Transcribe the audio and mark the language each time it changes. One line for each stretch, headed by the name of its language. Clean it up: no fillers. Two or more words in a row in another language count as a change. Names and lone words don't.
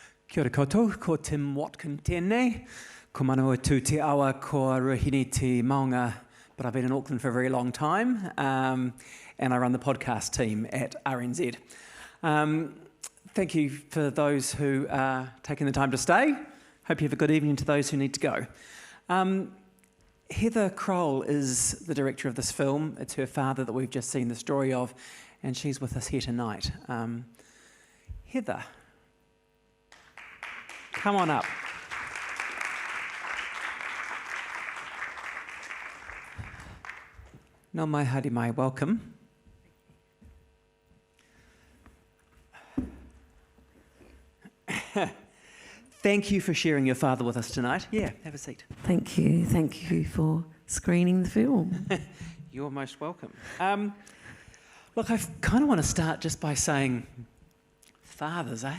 Māori: Kia ora koutou, ko Tim Watkins tēnei. Ko manawa tū te awa ko Ruahine te maunga,
English: but I've been in Auckland for a very long time, and I run the podcast team at RNZ. Thank you for those who are taking the time to stay. Hope you have a good evening to those who need to go. Heather Croall is the director of this film. It's her father that we've just seen the story of, and she's with us here tonight. Heather, come on up.
Māori: Nā mai, haere mai,
English: welcome. Thank you for sharing your father with us tonight. Yeah, have a seat. Thank you for screening the film. You're most welcome. Look, I kind of want to start just by saying fathers, eh?